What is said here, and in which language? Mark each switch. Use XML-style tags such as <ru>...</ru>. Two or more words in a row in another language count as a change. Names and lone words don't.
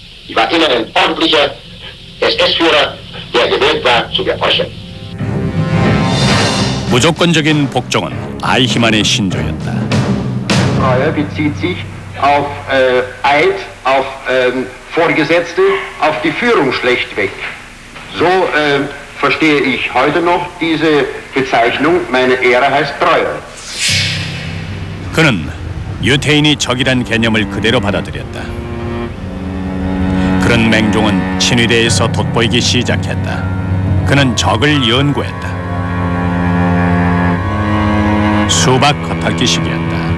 <de>Ich war immer ein ordentlicher SS-Führer, der gewillt war zu gehorchen.</de> <ko>무조건적인 복종은 아이히만의 신조였다.</ko> <de>Treue bezieht sich auf Eid, auf Vorgesetzte, auf die Führung schlechtweg. So verstehe ich heute noch diese Bezeichnung, meine Ehre heißt Treue.</de> <ko>그는 유태인이 적이란 개념을 그대로 받아들였다. 그런 맹종은 친위대에서 돋보이기 시작했다. 그는 적을 연구했다. 수박 겉핥기식이었다.</ko>